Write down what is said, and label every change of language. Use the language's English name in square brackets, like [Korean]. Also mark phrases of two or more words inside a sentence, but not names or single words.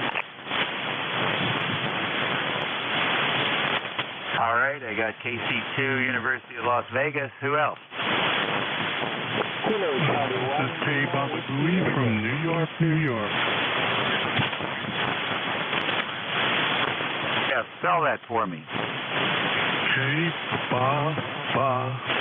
[English] All right, I got KC2 University of Las Vegas. Who else? This is Jay Bababooey from New York, New York. Yeah, spell that for me. J-Ba-Ba-B-O-O-E-Y